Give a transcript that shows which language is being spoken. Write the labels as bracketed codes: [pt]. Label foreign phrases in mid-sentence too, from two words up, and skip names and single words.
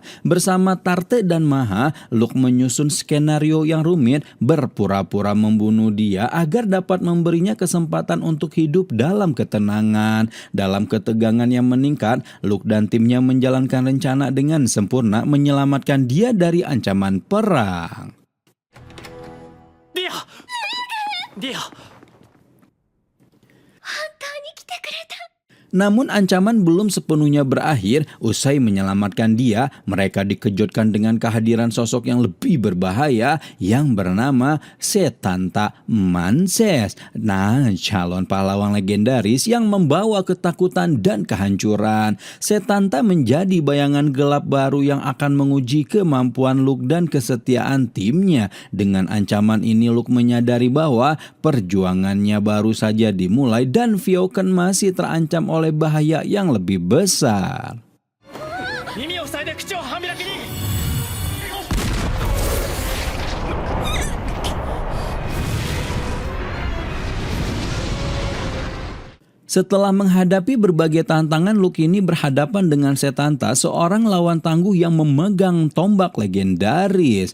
[id] Bersama Tarte dan Maha, Luke menyusun skenario yang rumit, berpura-pura membunuh dia agar dapat memberinya kesempatan untuk hidup dalam ketenangan. Dalam ketegangan yang meningkat, Luke dan timnya menjalankan rencana dengan sempurna, menyelamatkan dia dari ancaman perang. Dia. [ja] 本当に来てくれた。 [id] Namun ancaman belum sepenuhnya berakhir. Usai menyelamatkan dia, mereka dikejutkan dengan kehadiran sosok yang lebih berbahaya yang bernama Setanta Manses. Nah, calon pahlawan legendaris yang membawa ketakutan dan kehancuran. Setanta menjadi bayangan gelap baru yang akan menguji kemampuan Luke dan kesetiaan timnya. Dengan ancaman ini, Luke menyadari bahwa perjuangannya baru saja dimulai dan Viekon masih terancam oleh bahaya yang lebih besar. [ja] 耳を塞いで口を半開きに。 [id] Setelah menghadapi berbagai tantangan, Luke ini berhadapan dengan Setanta, seorang lawan tangguh yang memegang tombak legendaris.